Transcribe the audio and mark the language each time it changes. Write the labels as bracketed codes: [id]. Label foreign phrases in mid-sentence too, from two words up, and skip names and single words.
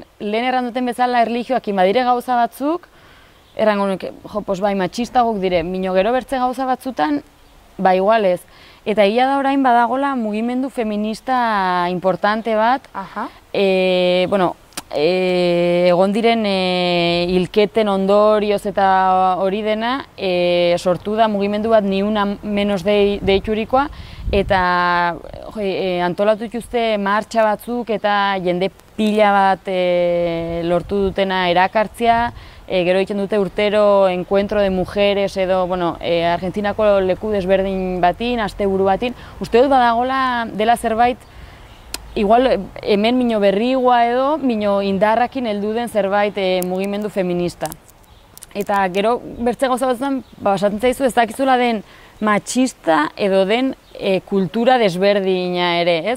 [eu] Lehen erranduten bezala erlijioak badire gauza batzuk, errango nuke, matxistagok dire, bino gero bertze gauza batzutan, igual ez. Eta egia da orain badagola mugimendu feminista importante bat, egon diren hilketen ondorioz eta hori dena, sortu da mugimendu bat [es] ni una menos [eu] deiturikoa, eta antolatu dituzte martxa batzuk eta jende pila bat lortu dutena erakartzea, gero egiten dute urtero [es] encuentro de mujeres [eu] edo, Argentinako leku desberdin batin, asteburu batin, uste dut badagola dela zerbait, igual hemen mino berrigua edo, mino indarrakin heldu den zerbait mugimendu feminista. Eta gero bertze gauza batzutan, basatzen zaizu ez dakizula den matxista edo den kultura desberdina ere, ez?